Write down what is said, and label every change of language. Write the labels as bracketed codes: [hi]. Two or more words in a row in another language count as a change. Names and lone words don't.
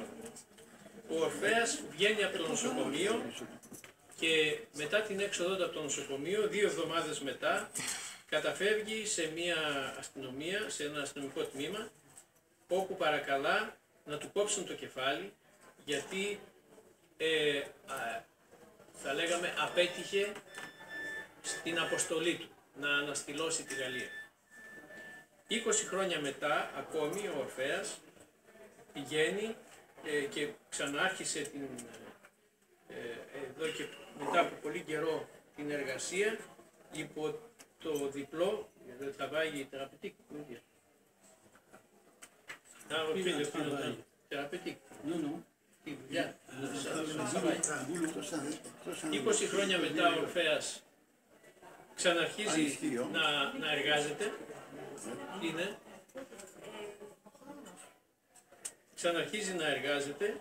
[el] Ο Ορφέας βγαίνει από το νοσοκομείο και μετά την έξοδό του από το νοσοκομείο, 2 εβδομάδες μετά, καταφεύγει σε μια αστυνομία, σε ένα αστυνομικό τμήμα, όπου παρακαλά να του κόψουν το κεφάλι, γιατί θα λέγαμε απέτυχε στην αποστολή του να αναστηλώσει τη Γαλλία. 20 χρόνια μετά ακόμη ο Ορφέας πηγαίνει και ξανάρχισε εδώ και μετά από πολύ καιρό την εργασία υπό το διπλό [fr] travail thérapeutique. [el] Thérapeutique. Τη δουλειά. 20 χρόνια μετά ο Ορφέας ξαναρχίζει να εργάζεται. Ξαναρχίζει να εργάζεται.